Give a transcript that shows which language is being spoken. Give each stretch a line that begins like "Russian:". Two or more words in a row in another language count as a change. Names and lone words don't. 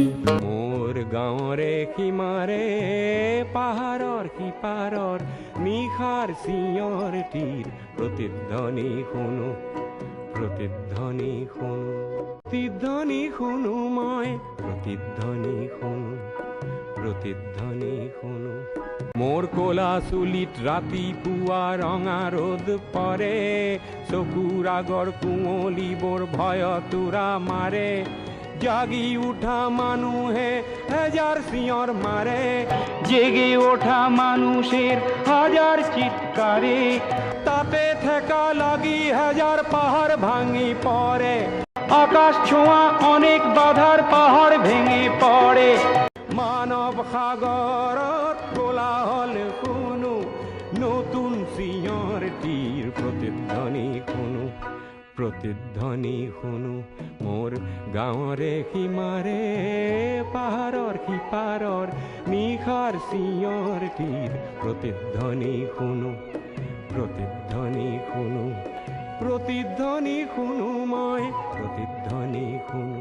Assamese: মোর গাঁৱৰে সীমাৰে পাহাৰৰ সিপাৰৰ নিশাৰ চিঞৰটিৰ প্ৰতিধ্বনি শুনো, প্ৰতিধ্বনি শুনো, প্ৰতিধ্বনি শুনো মই, প্ৰতিধ্বনি শুনো, প্ৰতিধ্বনি শুনো। মোৰ ক'লা চুলিত ৰাতিপুৱা ৰঙা ৰ'দ পৰে, চকুৰ আগৰ কুঁৱলীবোৰ ভয়তোৰা মাৰে, জাগি উঠা মানুহে হাজার চিঞর মারে,
Bangla: জেগে ওঠা মানুষের হাজার চিৎকারে,
Assamese: তাতে ঠেকা লাগি হাজার পাহাড় ভাঙি পড়ে,
Bangla: আকাশ ছোঁয়া অনেক বাধার পাহাড় ভেঙে পড়ে,
Assamese: মানব সাগরত কোলাহল শুনো, নতুন চিঞৰটিৰ প্ৰতিধ্বনি শুনো, প্ৰতিধ্বনি শুনো। মোর গাঁৱৰে সীমাৰে পাহাৰৰ সিপাৰৰ নিশাৰ চিঞৰটিৰ প্ৰতিধ্বনি শুনো, প্ৰতিধ্বনি শুনো, প্ৰতিধ্বনি শুনো মই, প্ৰতিধ্বনি শুনো।